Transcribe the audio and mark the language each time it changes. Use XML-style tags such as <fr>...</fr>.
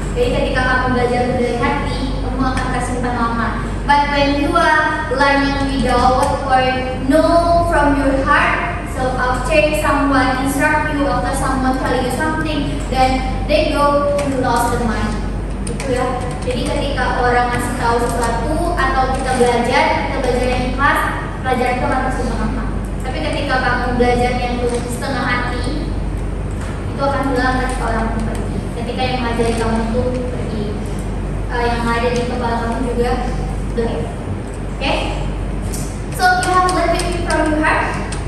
<id>Jadi ketika kamu belajar dari hati, kamu akan tersimpan lama.</id> <en>But when you are learning without or know from your heart, so after someone instruct you, after someone tell you something, then they go, you lost the mind.</en> <id>Gitu ya. Jadi ketika orang ngasih tahu sesuatu atau kita belajar yang ikhlas, pelajaran itu akan tersimpan lama. Tapi ketika kamu belajar yang setengah hati, itu akan hilang ketika orang itu pergi. Ketika yang mengajari kamu itu pergi, yang ada di kepala kamu juga blank.</id> <en>Okay? So you have learned it from your heart.</en>